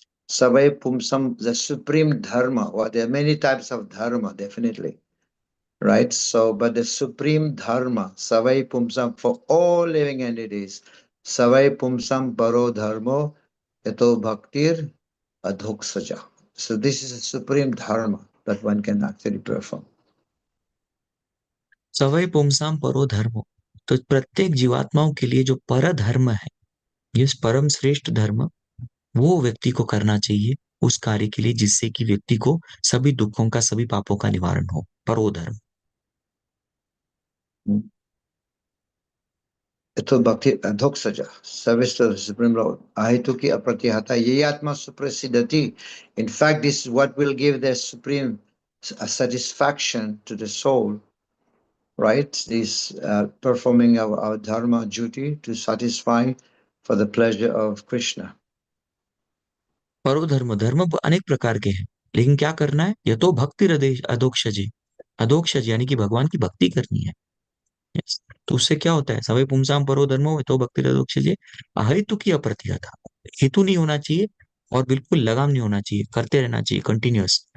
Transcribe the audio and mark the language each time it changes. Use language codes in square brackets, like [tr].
[en] Savai pumsam, the supreme dharma. Well, there are many types of dharma, definitely, right? So, but the supreme dharma, savai pumsam, for all living entities, [sa] savai pumsam paro dharmo yato bhaktir adhoksaja. [en] So this is a supreme dharma that one can actually perform. [sa] सवै पुंसाम परो धर्मो, [hi] तो प्रत्येक जीवात्माओं के लिए जो पर धर्म है, ये परम श्रेष्ठ धर्म, वो व्यक्ति को करना चाहिए उस कार्य के लिए जिससे कि व्यक्ति को सभी दुखों का, सभी पापों का निवारण हो। परो धर्म। तो भक्ति अधोक्षज [en] service to the supreme lord [hi] अहेतु की अप्रतिहता ये आत्मा सुप्रसिद्धति. [en] In fact, this is what will give the supreme satisfaction to the soul, right? This performing of our dharma duty to satisfy for the pleasure of Krishna. [hi] परो धर्म, धर्म अनेक प्रकार के हैं, लेकिन क्या करना है? ये तो भक्ति हृदय अधोक्षज, अधोक्षज यानी कि भगवान की भक्ति करनी है। Yes. तो उससे क्या होता है, सवै पुंसाम परो धर्मो में तो भक्ति रदोक्षजे अहेतु की अप्रतिहता, हेतु नहीं होना चाहिए और बिल्कुल लगाम नहीं होना चाहिए, करते रहना चाहिए कंटिन्यूअस।